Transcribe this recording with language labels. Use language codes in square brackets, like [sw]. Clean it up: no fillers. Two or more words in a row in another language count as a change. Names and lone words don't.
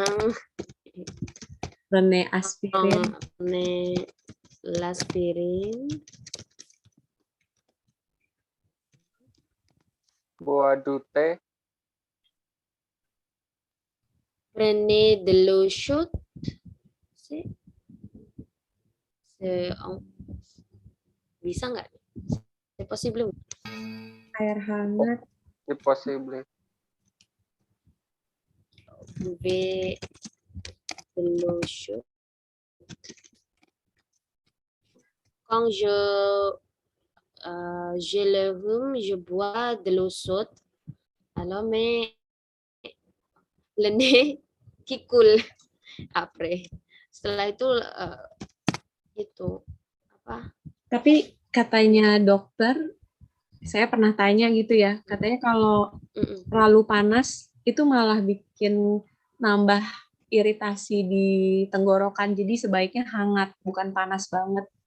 [fr] Prenez aspirin. Prenez l'aspirine. Bois du thé. Prenez de l'eau chaude. [id] Bisa nggak? [fr] C'est possible. [id] Air hangat. [fr] C'est possible. Buvez de l'eau chaude. Quand j'ai le rhume, je bois de l'eau chaude. Alors, mais le nez qui coule après. [id] Setelah itu apa? Tapi katanya dokter, saya pernah tanya gitu ya, katanya kalau terlalu panas itu malah bikin nambah iritasi di tenggorokan, jadi sebaiknya hangat, bukan panas banget.